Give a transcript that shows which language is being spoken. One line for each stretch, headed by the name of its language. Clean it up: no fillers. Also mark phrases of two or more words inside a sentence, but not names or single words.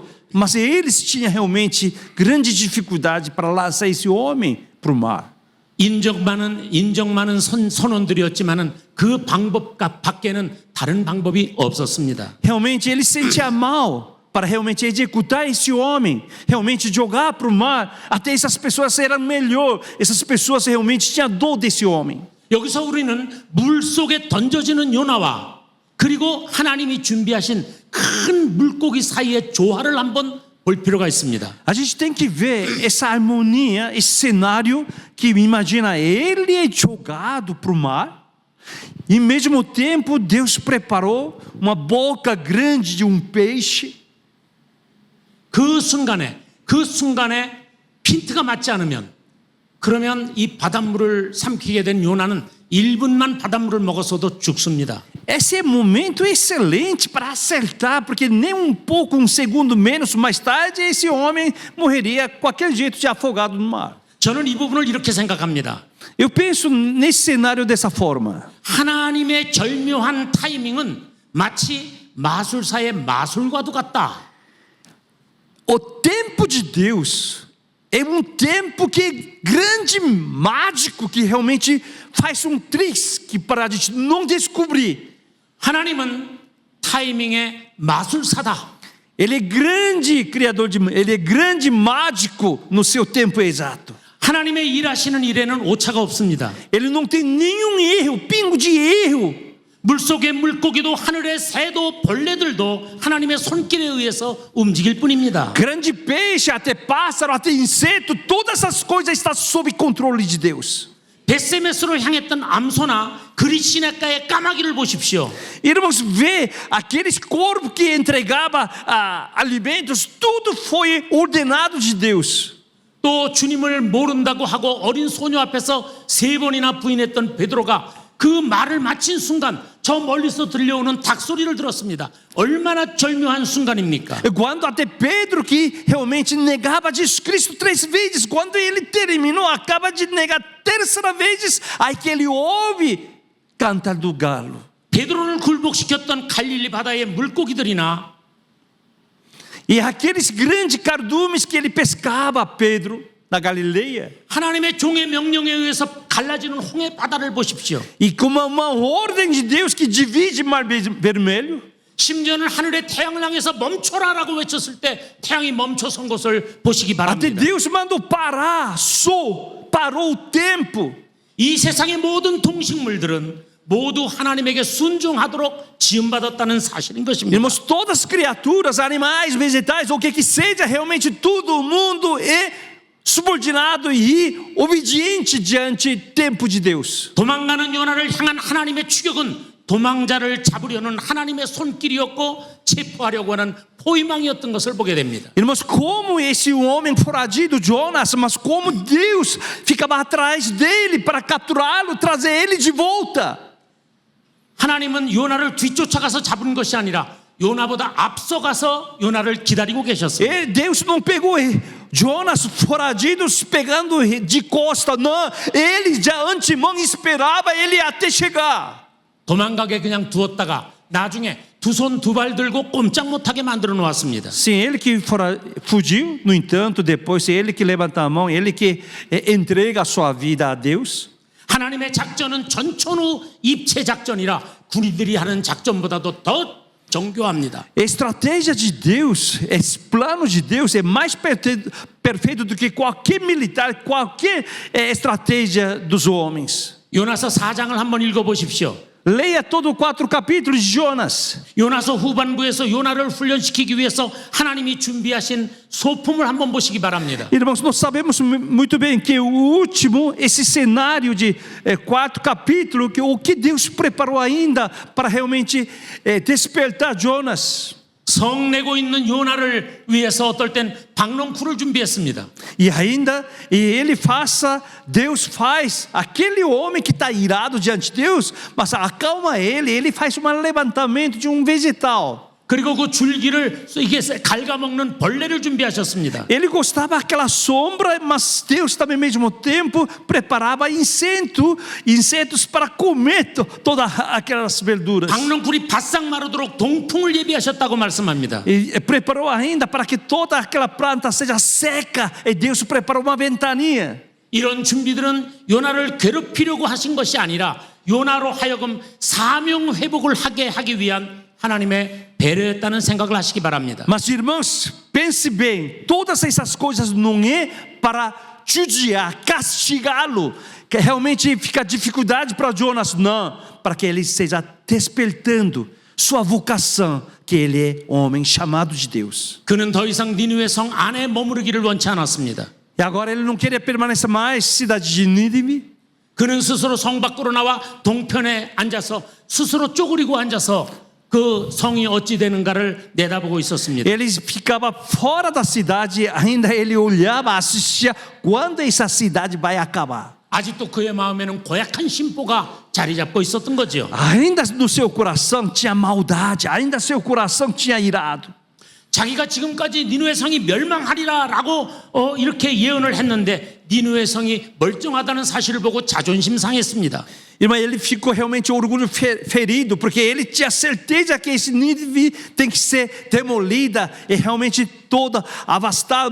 Portuguese: Mas eles tinham realmente grande dificuldade para lançar esse homem para o mar.
Korean: 인정 많은 선원들이었지만은 그 방법 밖에는 다른 방법이 없었습니다.
Portuguese: Realmente ele sentia mal para realmente executar esse homem, realmente jogar para o mar, até essas pessoas eram melhor, essas pessoas realmente tinham dor desse homem.
Korean: 여기서 우리는 물 속에 던져지는 요나와 그리고 하나님이 준비하신 큰 물고기 사이의 조화를 한번 볼 필요가 있습니다.
Portuguese: A gente tem que ver essa harmonia, esse cenário que imagina ele é jogado para o mar e ao mesmo tempo Deus preparou uma boca grande de um peixe.
Korean: 그 순간에 핀트가 맞지 않으면 그러면 이 바닷물을 삼키게 된 요나는 1분만 바닷물을 먹었어도 죽습니다.
Portuguese: Esse é momento excelente para acertar, porque nem um pouco, um segundo menos mais tarde, esse homem morreria qualquer jeito de afogado no mar.
Korean: 저는 이 부분을 이렇게 생각합니다.
Portuguese: Eu penso nesse cenário dessa forma.
Korean: 하나님의 절묘한 타이밍은 마치 마술사의 마술과도 같다.
Portuguese: O tempo de Deus é um tempo que é grande mágico, que realmente faz um trick para a gente não descobrir.
Korean: 하나님은 타이밍의 마술사다.
Portuguese: Ele é grande criador ele é grande mágico no seu tempo exato.
Korean: 하나님의 일하시는 일에는 오차가 없습니다.
Portuguese: Ele não tem nenhum erro, pingo de erro.
Korean: 물속의 물고기도 하늘의 새도 벌레들도 하나님의 손길에 의해서 움직일 뿐입니다.
Portuguese: Grande peixe, até pássaro, até inseto, todas essas coisas estão sob controle de Deus.
Korean: 베세메스로 향했던 암소나 그리시네가의 까마귀를 보십시오.
Portuguese: Irmãos, vê aqueles corpos que entregava alimentos, tudo foi ordenado de Deus.
Korean: 또 주님을 모른다고 하고 어린 소녀 앞에서 3번이나 부인했던 베드로가 그 말을 마친 순간 저 멀리서 들려오는 닭소리를 들었습니다. 얼마나 절묘한 순간입니까?
Portuguese: Quando até Pedro, que realmente negava Jesus Cristo 3 vezes, quando ele terminou, acaba de negar 3ª vez, aí que ele ouve cantar do galo.
Korean: 베드로를 굴복시켰던 갈릴리 바다의 물고기들이나
Portuguese: E aqueles grandes cardumes que ele pescava, Pedro, na Galileia.
Korean: 하나님의 종의 명령에 의해서 갈라지는 홍해 바다를 보십시오.
Portuguese: E como uma ordem de Deus que divide o mar vermelho.
Korean: 심지어는 하늘의 태양을 향해서 멈춰라라고 외쳤을 때 태양이 멈춰선 것을 보시기
Portuguese: Até
Korean: 바랍니다.
Portuguese: Deus mandou parar, parou o tempo.
Korean: 이 se상의 모든 동식물들은 모두 하나님에게 순종하도록 지음받았다는 사실인 것입니다.
Portuguese: Irmãos, todas as criaturas, animais, vegetais, ou o que seja, realmente todo mundo é subordinado e obediente diante do tempo de Deus.
Korean: 도망가는 요나를 향한 하나님의 추격은 도망자를 잡으려는 하나님의 손길이었고 체포하려고 하는 포위망이었던 것을 보게 됩니다.
Portuguese: Irmãos, como esse homem foragido, Jonas, mas como Deus ficava atrás dele para capturá-lo, trazer ele de volta.
Korean: 하나님은 요나를 뒤쫓아가서 잡은 것이 아니라 요나보다 앞서가서 요나를 기다리고 계셨어요.
Portuguese: Deus não pegou Jonas foragido pegando de costa, não. Ele já antemão esperava ele até chegar.
Korean: 도망가게 그냥 두었다가 나중에 두 손 두 발 들고 꼼짝 못하게 만들어 놓았습니다.
Portuguese: Sim, ele que fugiu, no entanto, depois ele que levanta a mão, ele que entrega a sua vida a Deus.
Korean: 하나님의 작전은 전천후 입체 작전이라 군인들이 하는 작전보다도 더 정교합니다.
Portuguese: A estratégia de Deus, esse plano de Deus é mais perfeito do que qualquer militar, qualquer estratégia dos homens.
Korean: 요나서 4장을 한번 읽어 보십시오.
Portuguese: Leia todos os 4 capítulos de Jonas.
Korean: 요나서 후반부에서 요나를 훈련시키기 위해서 하나님이 준비하신 소품을 한번 보시기 바랍니다.
Portuguese: Irmãos, nós sabemos muito bem que o último, esse cenário de 4 capítulos, que o que Deus preparou ainda para realmente despertar Jonas.
Korean: 성 내고 있는 요나를 위해서 어떨 땐 박농쿨을 준비했습니다.
Portuguese: E ainda, Deus faz aquele homem que está irado diante de Deus, mas acalma ele faz um levantamento de um vegetal.
Korean: 그리고 그 줄기를 이게 갉아먹는 벌레를 준비하셨습니다.
Portuguese: Ele gostava daquela sombra, mas Deus também ao mesmo tempo preparava insetos para comer todas aquelas verduras.
Korean: 박농쿨이 바싹 마르도록 동풍을 예비하셨다고 말씀합니다.
Portuguese: E preparou ainda para que toda aquela planta seja seca, e Deus preparou uma ventania.
Korean: 이런 준비들은 요나를 괴롭히려고 하신 것이 아니라 요나로 하여금 사명 회복을 하기 위한 하나님의 배려였다는 생각을 하시기 바랍니다.
Portuguese: Mas irmãos, pense bem, todas essas coisas não é para judiar, castigá-lo, que realmente fica dificuldade para Jonas, não, para que ele esteja despertando sua vocação, que ele é homem chamado de Deus.
Korean: 그는 더 이상 니느웨 성 안에 머무르기를 원치 않았습니다.
Portuguese: E agora ele não queria permanecer mais cidade de Nínive.
Korean: 그는 스스로 성 밖으로 나와 동편에 앉아서 스스로 쪼그리고 앉아서 그 성이 어찌 되는가를 내다보고 있었습니다.
Portuguese: Ele ficava fora da cidade, ainda ele olhava, assistia quando essa cidade vai acabar.
Korean: 아직도 그의 마음에는 고약한 심보가 자리 잡고 있었던 거죠.
Portuguese: Ainda no seu coração tinha maldade, ainda seu coração tinha irado.
Korean: 자기가 지금까지 니누의 성이 멸망하리라라고 이렇게 예언을 했는데 니누의 성이 멀쩡하다는 사실을 보고 자존심 상했습니다.
Portuguese: Irmã, ele ficou realmente orgulho ferido, porque ele tinha certeza que esse Nínive tem que ser demolida e realmente toda avastada.